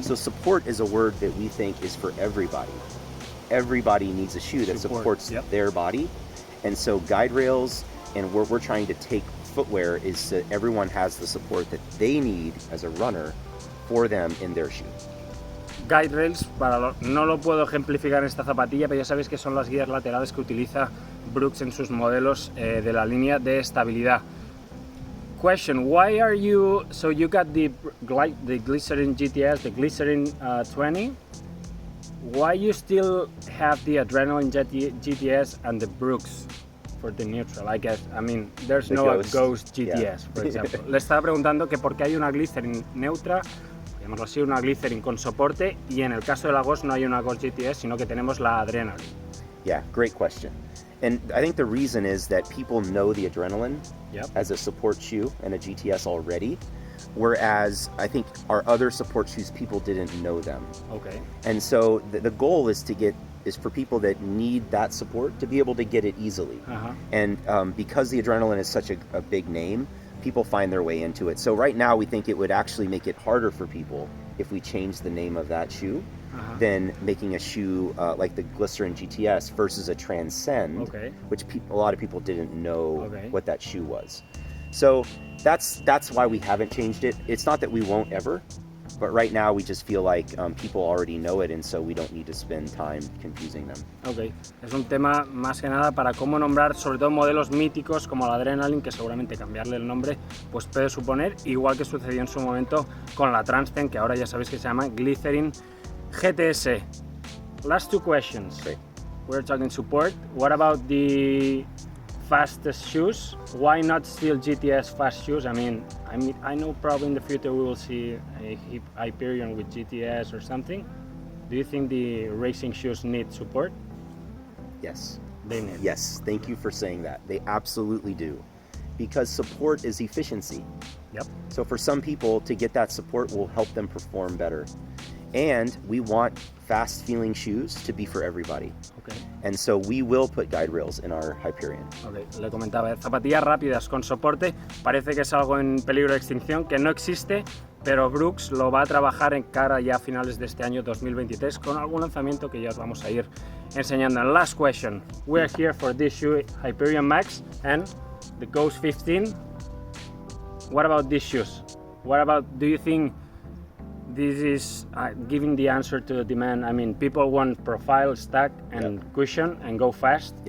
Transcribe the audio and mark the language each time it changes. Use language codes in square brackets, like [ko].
[en] So support is a word that we think is for everybody. Everybody needs a shoe that supports their body. And so guide rails and where we're trying to take footwear is that everyone has the support that they need as a runner for them in their shoe. [es] Guide rails, no lo puedo ejemplificar en esta zapatilla, pero ya sabéis que son las guías laterales que utiliza Brooks en sus modelos de la línea de estabilidad. [en] Question: why are you? So you got the Glycerin GTS, the Glycerin 20. Why you still have the Adrenaline GTS and the Brooks for the neutral? I guess. I mean, there's The no Ghost, GTS, for example. [es] Le estaba preguntando que por qué hay una Glycerin neutra, llamémoslo así, una Glycerin con soporte, y en el caso de la Ghost no hay una Ghost GTS, sino que tenemos la Adrenaline. [en] Yeah, great question. And I think the reason is that people know the Adrenaline as a support shoe and a GTS already, whereas I think our other support shoes, people didn't know them. Okay. And so the goal is for people that need that support to be able to get it easily. And because the Adrenaline is such a big name, people find their way into it. So right now we think it would actually make it harder for people if we change the name of that shoe than making a shoe like the Glycerin GTS versus a Transcend, which a lot of people didn't know what that shoe was. So that's why we haven't changed it. It's not that we won't ever, but right now we just feel like people already know it, and so we don't need to spend time confusing them. [es] Ok, es un tema más que nada para cómo nombrar sobre todo modelos míticos como la Adrenaline, que seguramente cambiarle el nombre pues puede suponer, igual que sucedió en su momento con la Transcend, que ahora ya sabéis que se llama Glycerin GTS. [en] Last two questions. Great. We're talking support. What about the fastest shoes? Why not still GTS fast shoes? I mean, I know probably in the future we will see a Hyperion with GTS or something. Do you think the racing shoes need support? Yes. They need. Yes, thank you for saying that. They absolutely do. Because support is efficiency. Yep. So for some people, to get that support will help them perform better. And we want fast feeling shoes to be for everybody. Okay. And so we will put guide rails in our Hyperion. Okay. [es] Le comentaba, zapatillas rápidas con soporte, parece que es algo en peligro de extinción, que no existe, pero Brooks lo va a trabajar en cara ya a finales de este año 2023 con algún lanzamiento que ya os vamos a ir enseñando. [en] And last question, we're here for this shoe, Hyperion Max and the Ghost 15. What about these shoes? What about, do you think this is giving the answer to the demand? I mean, people want profile, stack, and cushion, and go fast.